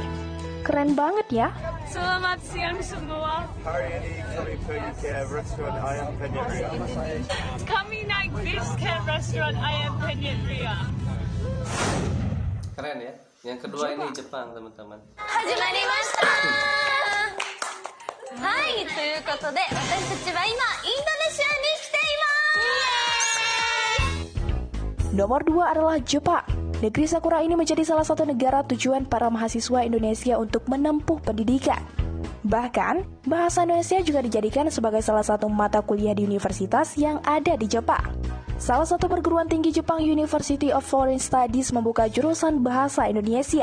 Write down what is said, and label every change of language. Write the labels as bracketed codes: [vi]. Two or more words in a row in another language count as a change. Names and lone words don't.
[id] Keren banget ya. Selamat siang semua. Hari ini kami pergi ke restoran ayam penyet Ria. Kami naik bis ke restoran ayam penyet Ria. Keren ya. Yang kedua ini Jepang, teman-teman. [ja] 始まりましたはい、ということで私たちは今インドネシアに来ています。 [id] Nomor 2 adalah Jepang. Negeri Sakura ini menjadi salah satu negara tujuan para mahasiswa Indonesia untuk menempuh pendidikan. Bahkan, bahasa Indonesia juga dijadikan sebagai salah satu mata kuliah di universitas yang ada di Jepang. Salah satu perguruan tinggi Jepang, University of Foreign Studies, membuka jurusan bahasa Indonesia.